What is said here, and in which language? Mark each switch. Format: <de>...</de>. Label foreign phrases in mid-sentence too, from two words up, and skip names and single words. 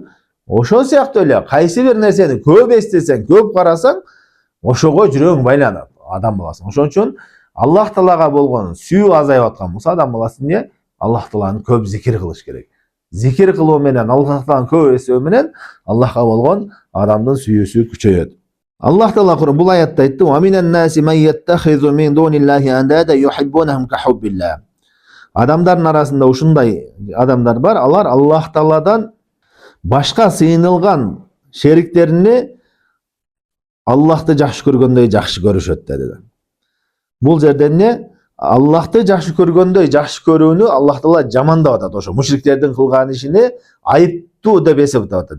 <ky>Ошол сыяктуу эле кайсы бир нерсени көп эстесең, көп карасаң, ошого жүрөгүң байланат адам баласы. Ошон үчүн Аллах Таалага болгон сүйүү азайып аткан болсо, адам баласы эмне? Аллах Тааланы көп зикир кылыш керек. Зикир кылуу менен, Аллах Тааланы көп эстөө менен Аллахка болгон адамдын сүйүүсү күчөйөт. Аллах Таала бул аятта айтты:</ky> <ar>"ومن الناس من يتخذ من دون الله أندادا يحبونهم كحب الله."</ar> <ky>Адамдардын арасында ушундай адамдар бар, алар Аллах Тааладан башка сыйынылган шериктерини Аллахты жакшы көргөндөй жакшы көрүшөт dedi. Бул жерде эмне? Аллахты жакшы көргөндөй жакшы көрүүнү Аллах Таала жамандап атат, ошо мушриктердин кылган ишини айыптуу деп эсептеп атат.</ky>